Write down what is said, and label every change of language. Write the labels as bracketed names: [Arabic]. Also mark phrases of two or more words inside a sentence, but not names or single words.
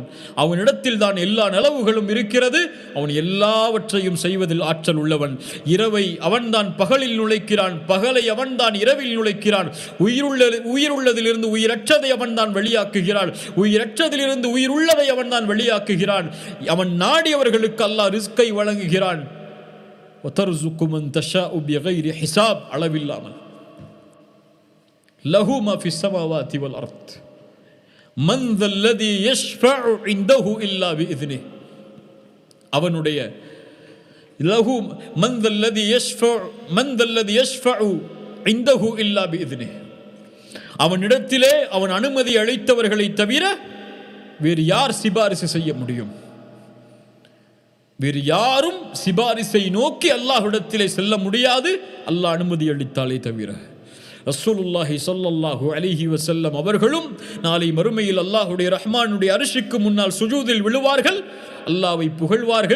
[Tamil] அவனிடத்தில் தான் எல்லா நலவுகளும் இருக்கிறது. அவன் எல்லாவற்றையும் செய்வதில் ஆற்றல் உள்ளவன். இரவை அவன்தான் பகலில் நுழைக்கிறான், பகலை அவன்தான் இரவில் நுழைக்கிறான். உயிருள்ளதிலிருந்து உயிரற்றதை அவன்தான் வெளியாக்குகிறான், உயிரற்றதிலிருந்து உயிருள்ளதை அவன்தான் வெளியாக்குகிறான். அவன் நாடியவர்களுக்கு அல்லாஹ் ரிஸ்கை வழங்குகிறான். [Arabic] وَتَرْزُقُ مَنْ تَشَاءُ بِغَيْرِ حِسَابٍ. அளவில்லாமல். لَهُ مَا فِي السَّمَاوَاتِ وَالْأَرْضِ مَنْ ذَا الَّذِي يَشْفَعُ عِنْدَهُ إِلَّا بِإِذْنِهِ. அவனுடைய لَهُ مَنْ ذَا الَّذِي يَشْفَعُ عِنْدَهُ إِلَّا بِإِذْنِهِ. [Tamil] அவனிடத்திலே அவன் அனுமதி அளித்தவர்களை தவிர வேறு யார் சிபாரிசு செய்ய முடியும்? வேறு யாரும் சிபாரிசை நோக்கி அல்லாஹ்விடத்திலே செல்ல முடியாது, அல்லாஹ் அனுமதி அளித்தாலே தவிர. ரசூலுல்லாஹி [Arabic] صلى الله عليه وسلم [Tamil] அவர்களும் நாளை மறுமையில் அல்லாஹ்வுடைய ரஹ்மானுடைய அர்ஷுக்கு முன்னால் சுஜூதில் விழுவார்கள், அல்லாஹ்வை புகழ்வார்கள்.